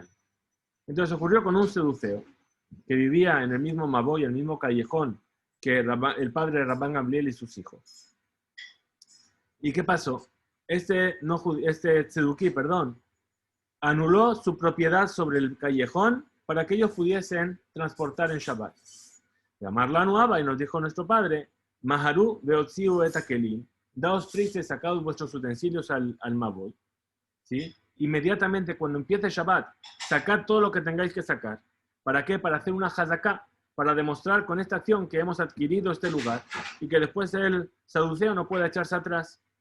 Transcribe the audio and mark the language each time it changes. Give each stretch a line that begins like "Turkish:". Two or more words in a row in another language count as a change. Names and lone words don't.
Spanish: Entonces ocurrió con un seduceo que vivía en el mismo Maboy, el mismo callejón que el padre de Rabban Gamliel y sus hijos. ¿Y qué pasó? Este tzeduquí, anuló su propiedad sobre el callejón para que ellos pudiesen transportar en Shabbat. Llamarla Nuaba y nos dijo nuestro padre,
Hebrew: מהרו והוציאו את הכלים,
Spanish: daos prisa y sacaos vuestros utensilios al Maboy. ¿Sí? Inmediatamente cuando empiece Shabbat, sacad todo lo que tengáis que sacar. ¿Para qué? Para hacer una hazaká, para demostrar con esta acción que hemos adquirido este lugar y que después el saduceo no pueda echarse atrás.